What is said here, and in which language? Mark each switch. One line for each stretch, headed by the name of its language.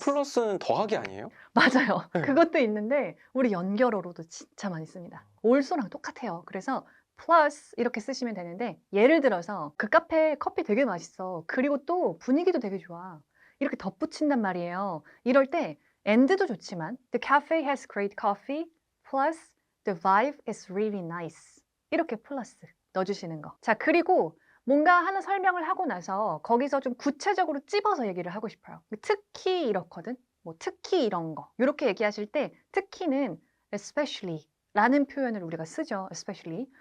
Korean: 플러스는 더하기 아니에요? 맞아요. 그것도 있는데 우리 연결어로도 진짜 많이 씁니다. also랑 똑같아요. 그래서 plus 이렇게 쓰시면 되는데 예를 들어서 그 카페 커피 되게 맛있어. 그리고 또 분위기도 되게 좋아. 이렇게 덧붙인단 말이에요. 이럴 때
English: and도 좋지만 the cafe has great coffee plus the vibe is really nice.
Korean: 이렇게 플러스 넣어주시는 거. 자, 그리고 뭔가 하나 설명을 하고 나서 거기서 좀 구체적으로 찝어서 얘기를 하고 싶어요. 특히 이렇거든. 뭐 특히 이런 거. 이렇게 얘기하실 때 특히는 especially 라는 표현을 우리가 쓰죠.
English: especially.